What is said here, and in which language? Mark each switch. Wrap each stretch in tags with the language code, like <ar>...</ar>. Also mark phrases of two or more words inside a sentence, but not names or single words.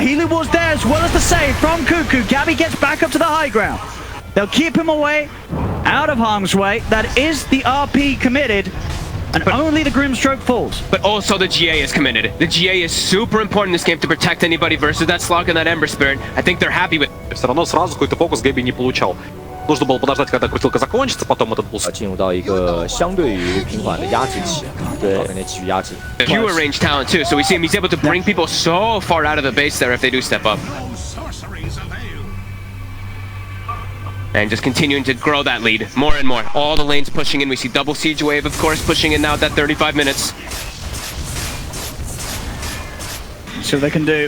<en>Healing was there as well as the save from Cuckoo. Gabby gets back up to the high ground. They'll keep him away, out of harm's way. That is the RP committed. And only the Grimstroke falls. But also the GA is committed. The GA is super important in this game to protect anybody versus that Slug and that Ember Spirit. I think they're happy with it.</en> <ru>Все равно сразу какой-то фокус Гэби не получал. Нужно было подождать, когда крутилка закончится, потом этот буст.</ru> <zh>进入到一个相对于平缓的压制期，对，感觉继续压制。</zh> <en>Fewer range talent too, so we see him. He's able to bring people so far out of the base there if they do step up. And just continuing to grow that lead more and more. All the lanes pushing in. We see double siege wave, of course, pushing in now at that 35 minutes. See what they can do.</en>